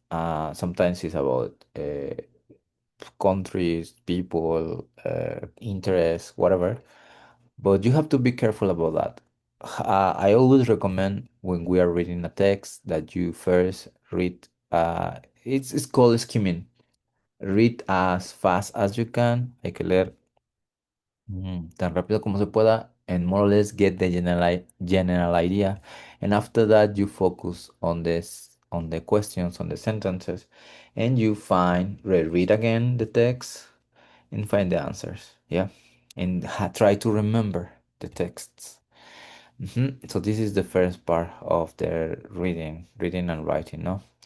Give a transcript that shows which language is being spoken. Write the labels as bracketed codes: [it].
[en] Sometimes it's about countries, people, interests, whatever. But you have to be careful about that. I always recommend when we are reading a text that you first read, it's called skimming. Read as fast as you can. [es] Hay que leer tan rápido como se pueda [en] and more or less get the general idea. And after that, you focus on this, on the questions, on the sentences, and you read again the text and find the answers. Yeah. And try to remember the texts. So this is the first part of the reading and writing, no?